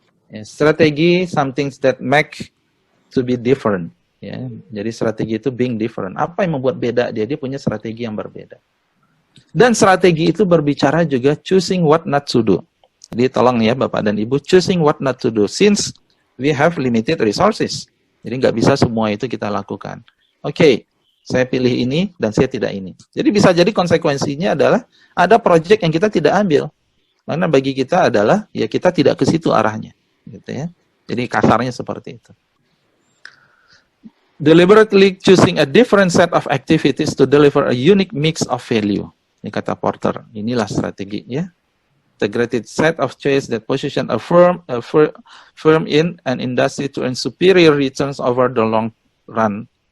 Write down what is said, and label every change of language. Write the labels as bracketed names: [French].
[Indonesian] Ya, strategi [English] something that make to be different. [Indonesian] Ya, jadi strategi itu [English] being different. [Indonesian] Apa yang membuat beda dia? Dia punya strategi yang berbeda. Dan strategi itu berbicara juga [English] choosing what not to do. [Indonesian] Jadi tolong ya Bapak dan Ibu, [English] choosing what not to do. Since we have limited resources. [Indonesian] Jadi nggak bisa semua itu kita lakukan. Oke, saya pilih ini dan saya tidak ini. Jadi bisa jadi konsekuensinya adalah ada proyek yang kita tidak ambil. Karena bagi kita adalah ya kita tidak ke situ arahnya, gitu ya. Jadi kasarnya seperti itu. [English] Deliberately choosing a different set of activities to deliver a unique mix of value. [Indonesian] Ini kata Porter. Inilah strategi ya. [English] Integrated set of choice that position a firm in an industry to earn superior returns over the long run.